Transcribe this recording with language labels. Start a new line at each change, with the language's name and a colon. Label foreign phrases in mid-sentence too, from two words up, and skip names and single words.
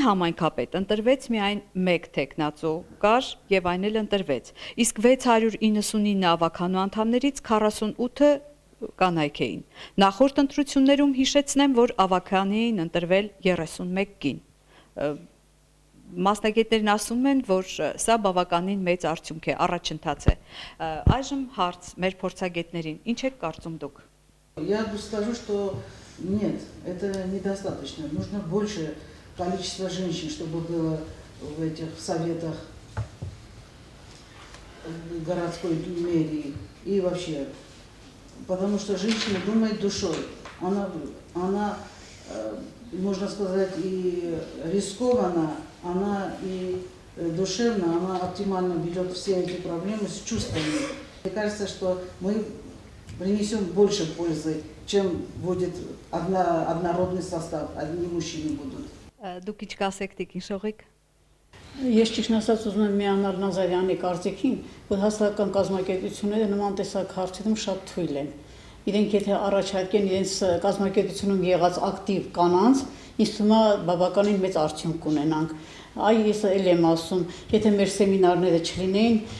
Armenian: համայնքապետ ընտրվեց միայն 1 թեկնածու կար եւ այն էլ ընտրվեց, իսկ 699 ավականու անդամներից 48-ը կանայք էին։ Նախորդ ընտրություններում հիշեցնեմ, որ ավականի էին ընտրվել 31 կին։ Մասնագետներն ասում են, որ սա բավականին մեծ արդյունք է, առաջընթաց է։ Այժմ հարց մեր փորձագետներին, ինչ եք կարծում դուք։
Russian: Я скажу, что нет, это недостаточно. Нужно больше количество женщин, чтобы было в этих советах городской мэрии и вообще. Потому что женщина думает душой. Она, можно сказать, и рискованно, она и душевно, она оптимально берет все эти проблемы с чувствами. Мне кажется, что мы принесем больше пользы, чем будет однородный состав, одни мужчины будут.
Armenian: Դուք ինչ կասեք Տիկին Շողիկ։ Ես ճիշտ ասած ուզում եմ միանալ Նազարյանի կարծիքին, որ հասարակական կազմակերպությունները նման տեսակ հարցերում շատ թույլ են։ Իրենք եթե առաջարկեն իրենց կազմակերպությունում եղած ակտիվ կանանց, ինձ թվում է բավականին մեծ արդյունք կունենանք։ Այ ես էլ եմ ասում, եթե մեր սեմինարները չլինեին,